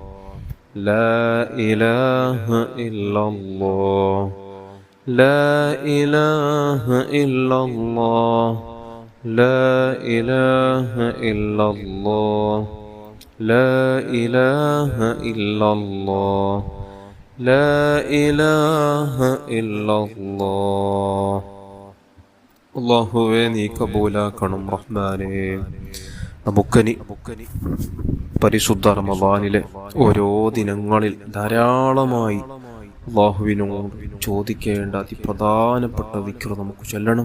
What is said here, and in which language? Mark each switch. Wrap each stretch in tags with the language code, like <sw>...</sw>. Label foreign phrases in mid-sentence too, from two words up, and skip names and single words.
<ar>لا إله إلا الله لا إله إلا الله لا إله إلا الله لا إله إلا الله لا إله إلا الله</ar> <ml>അല്ലാഹുവേ നീ കബൂലാക്കണം റഹ്മാനേ. നമുക്കനി പരിശുദ്ധ റമളാനിലെ ഓരോ ദിനങ്ങളിൽ ധാരാളമായി അല്ലാഹുവിനോട് ചോദിക്കേണ്ട അതിപ്രധാനപ്പെട്ട ദിക്ർ നമുക്ക് ചൊല്ലണം.</ml>